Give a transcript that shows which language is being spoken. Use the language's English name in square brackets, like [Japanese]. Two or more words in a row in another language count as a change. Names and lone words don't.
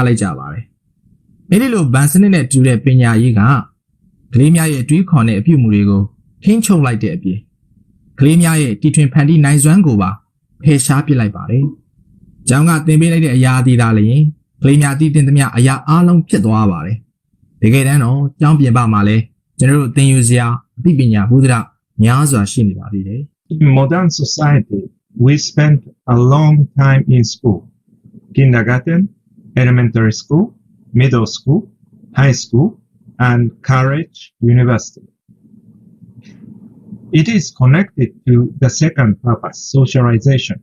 [Burmese] လိုက်ကြပါတယ်။အဲဒီလိုဘဏ်စနစ်နဲ့တူတဲ့ပညာရေးကကလေးများရဲ့တွေးခေါ်တဲ့အပြုအမူတွေကိုထိန်းချုပ်လိုက်တဲ့အပြင်ကလေးများရဲ့တီထွင်ဖန်တီးနိုင်စွမ်းကိုပါဖယ်ရှားပစ်လိုက်ပါတယ်။ကျောင်းကသင်ပေးလိုက်တဲ့အရာအသီးသားလည်းကလေးများတည်တင်သမျှအရာအလုံးဖြစ်သွားပါတယ်။တကယ်တမ်းတော့ကျောင်းပြင်ပမှာလည်းကျွန်တော်တို့သင်ယူစရာအသိပညာဘုဒ္ဓများစွာရှိနေပါသေးတယ်။ [English] In modern society, we spend a long time in school. Kindergarten, elementary school, middle school, high school, and college, university. It is connected to the second purpose, socialization.